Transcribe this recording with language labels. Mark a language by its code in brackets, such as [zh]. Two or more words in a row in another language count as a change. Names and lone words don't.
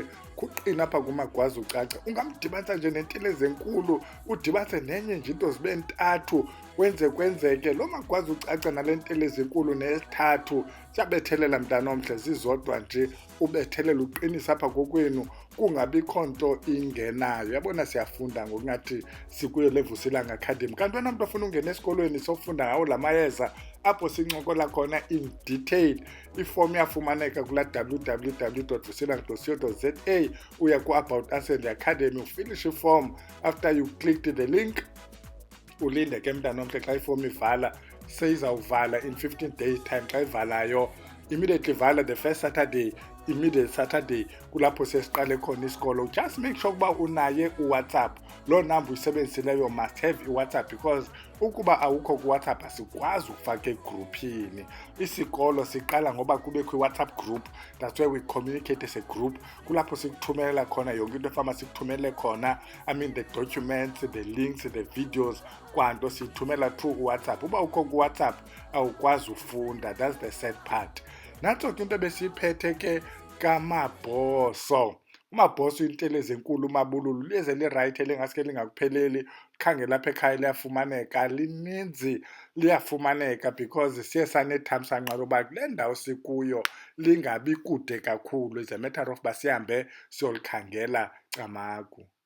[xh] Kuqina apha kuMagwazecaca, ungamdibanisa nje nentelezi enkulu, udibanise nenye nje into zibe ntathu, kwenzeke lo Magwazecaca nale ntelezi enkulu nesithathu siyabethelela mntanomhle, zizodwa nje ubethelela uqinisa apha kokwenu, kungabikho nto ingenayo. Yabona siyafunda ngokungathi sikuyo le Vusilanga Academy, kanti wena mntu ofuna ungena esikolweni sofunda ngawo la mayeza apho sincokola khona [en] in detail. [xh] Ifomu yafumaneka kula www.vusilanga.co.za. uya ku- [en] About Us and the Academy, [xh] ufinish iform. [en] After you clicked the link, [xh] ulinde ke mntanomhle xa ifomu ivala, seyizawuvala [en] in 15 days time. [xh] Xa ivalayo immediately vala [en] the first Saturday, immediate Saturday [xh] kulapho sesiqale khona isikolo. [en] Just make sure [xh] ukuba unaye uWhatsApp. Lo number uyisebenzisileyo [en] must have [xh] iWhatsApp, because ukuba awukho kuWhatsApp asikwazi ukufaka egroupini. Isikolo siqala ngoba kubekho iWhatsApp group. [en] That's where we communicate as a group. [xh] Kulapho sikuthumelela khona yonke into efana sikuthumele khona, [en] the documents, the links, the videos, [xh] kwanto sithumela through WhatsApp. Uba ukho kuWhatsApp awukwazi ufunda. [en] That's the sad part. [xh] Nathi ke into besiyiphethe ke kaMabhoso. Mabhoso Intelezi enkulu mabululu lize li-right elingaske lingakupheleli. Khangela lapha ekhaya liyafumaneka, lininzi liyafumaneka, because siye sanethamsanqa loba kule ndawo sikuyo lingabi kude kakhulu. [en] Is a matter of [xh] basihambe siyolikhangela camagu.